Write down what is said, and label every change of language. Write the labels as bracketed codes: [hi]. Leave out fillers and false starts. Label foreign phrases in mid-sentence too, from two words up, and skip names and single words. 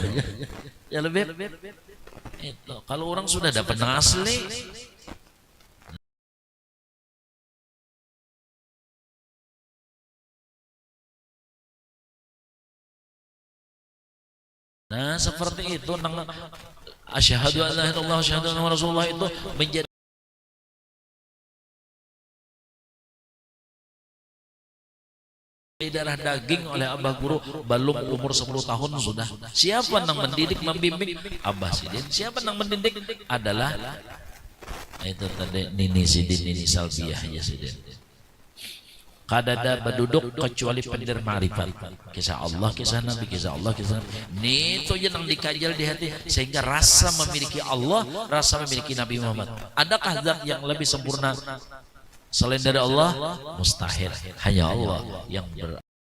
[id] Ya lebih itu kalau orang sudah dapat asli. [bjn] Nah seperti itu nang [ar] asyhadu an la ilaha illallah wa asyhadu anna rasulullah [bjn] itu menjadi darah daging oleh Abah Guru belum umur 10 tahun sudah. Siapa nang mendidik, membimbing? Abah Sidin. Siapa nang mendidik? [id] Adalah itu tadi Nini Sidin, Nini Salbiah ya Sidin. [bjn] Kadada berduduk kecuali pendir ma'rifat. [id] Kisah Allah, kisah Nabi, kisah Allah, kisah Nabi. Itu yang dikajal di hati sehingga rasa memiliki Allah, rasa memiliki Nabi Muhammad. Adakah zat yang lebih sempurna selain dari Allah? Mustahil. Hanya Allah yang